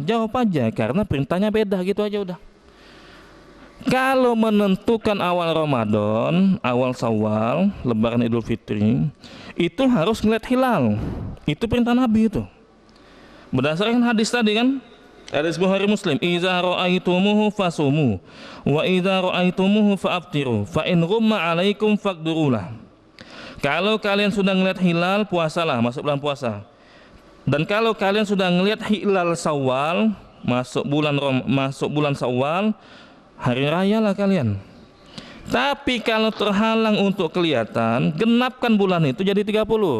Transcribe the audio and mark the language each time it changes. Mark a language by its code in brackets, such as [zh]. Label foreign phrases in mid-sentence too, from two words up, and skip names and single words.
[id] Jawab aja, karena perintahnya beda, gitu aja udah. Kalau menentukan awal Ramadan, awal Syawal, Lebaran Idul Fitri, itu harus ngeliat hilal. Itu perintah Nabi itu. Berdasarkan hadis tadi kan, hadis Bukhari Muslim, [ar] "إذا رأيتموه فصوموا وإذا رأيتموه فأفطروا فإن غم عليكم فاقدروا له." [id] Kalau kalian sudah ngelihat hilal, puasalah, masuk bulan puasa. Dan kalau kalian sudah ngelihat hilal Syawal, masuk bulan Syawal, hari raya lah kalian. Tapi kalau terhalang untuk kelihatan, genapkan bulan itu jadi 30.